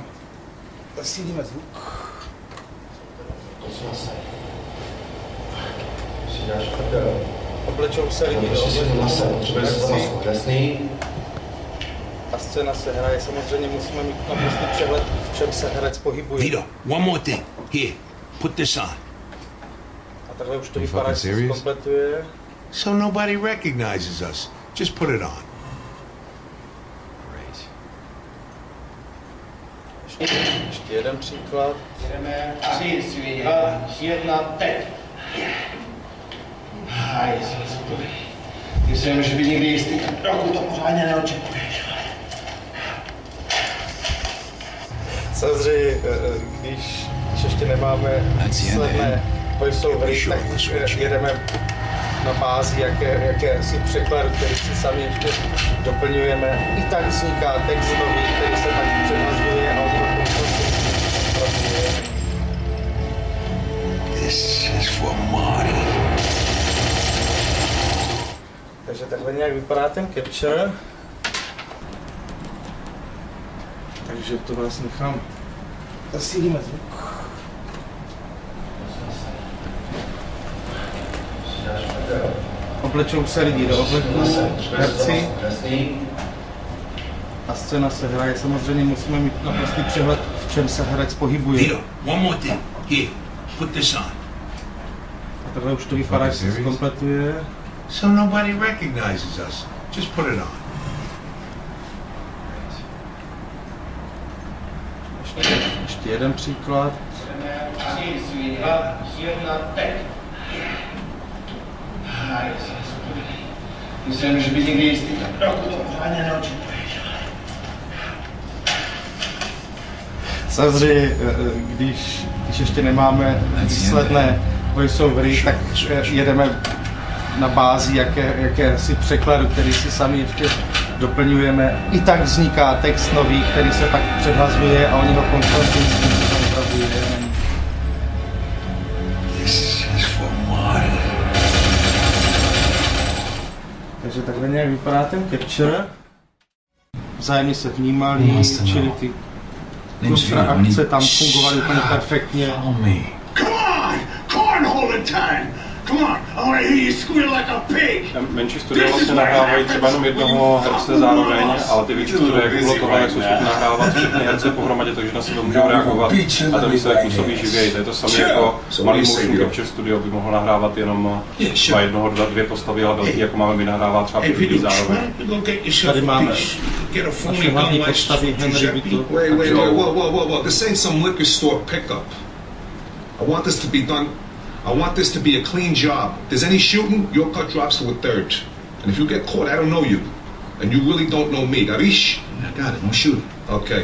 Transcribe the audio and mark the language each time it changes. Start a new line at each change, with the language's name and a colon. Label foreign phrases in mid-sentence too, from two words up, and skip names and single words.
Czech: Zasílíme zvuk. Oblečou se lidi do oblečení. A scéna se hraje. Samozřejmě musíme mít naprostý přehled, v čem se herec pohybuje.
English: Vito, one more thing. Here, put this on.
Czech: A takhle už to vypadá, že se zkompletuje.
English: So nobody recognizes us. Just put it on.
Czech: Ještě jeden příklad. Jdeme 3, 2, 1, teď. Ty se nemůže být nikdy jistý, dokud to pořádně neočekuješ. Samozřejmě, když ještě nemáme výsledné voiceovery, tak jedeme na bázi jakési překladu, který si sami ještě doplňujeme. I tak vzniká text nový, který se tak přehazuje a on
English: This is for Marty.
Czech: Takže takhle nějak vypadá ten capture. Takže to vás nechám. Zasílíme zvuk. Oblečou se lidi do obleků, herci. A scéna se hraje. Samozřejmě musíme mít naprostý přehled, v čem se herec pohybuje.
English: Vito, one more thing. Here, put this on.
Czech: A takhle už to vypadá, že se zkompletuje.
English: So nobody recognizes us. Just put it on.
Czech: Ještě jeden příklad. 3, 2, 1, teď. Ty se nemůže být nikdy jistý, dokud to pořádně neočekuješ. Samozřejmě, když ještě nemáme výsledné voiceovery, tak jedeme na bázi jakési překladu, který si sami ještě doplňujeme. I tak vzniká text nový, který se pak předhazuje a oni ho konfrontují s tím, co tam opravdu je.
English: This is for Marty.
Czech: Takže takhle nějak vypadá ten capture. Vzájemně se vnímali, čili ty akce tam fungovaly úplně perfektně.
English: Come on, I want to hear you squeal like a pig.
Czech: Menší studia vlastně nahrávají třeba jenom jednoho herce zároveň, ale ty větší studia, jak bylo tohle, jak jsou schopni nahrávat všechny herce pohromadě, takže na sebe můžou reagovat a ten výsledek působí živěji. To je to samé jako malý
English: motion capture studio
Czech: by mohl nahrávat jenom třeba jednoho, dvě postavy, ale velký, jako máme my nahrává třeba 5 lidí zároveň. Tady máme naše hlavní postavy Henry Vitu.
English: Whoa. This ain't some liquor store pickup. I want this to be done. I want this to be a clean job. If there's any shooting, your cut drops to a third. And if you get caught, I don't know you. And you really don't know me. Arish? I got it, no shooting. Okay.